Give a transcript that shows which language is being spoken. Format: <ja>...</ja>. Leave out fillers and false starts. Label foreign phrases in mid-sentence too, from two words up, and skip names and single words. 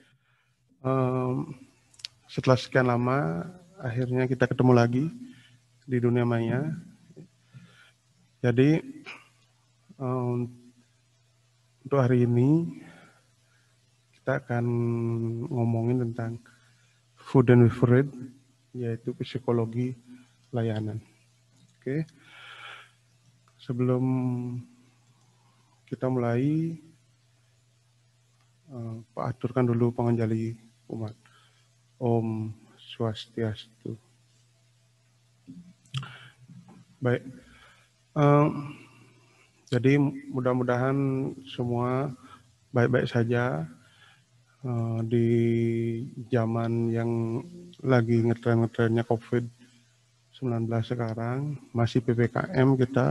<id>Setelah sekian lama, akhirnya kita ketemu lagi di dunia maya. Jadi untuk hari ini kita akan ngomongin tentang</id> <en>food and beverage,</en> <id>yaitu psikologi layanan. Oke. Sebelum kita mulai, Pak aturkan dulu</id> <ban>panganjali umat. Om Swastiastu.</ban> <id>Baik. Jadi mudah-mudahan semua baik-baik saja di zaman yang lagi ngetren-ngetrennya COVID-19 sekarang, masih PPKM kita.</id>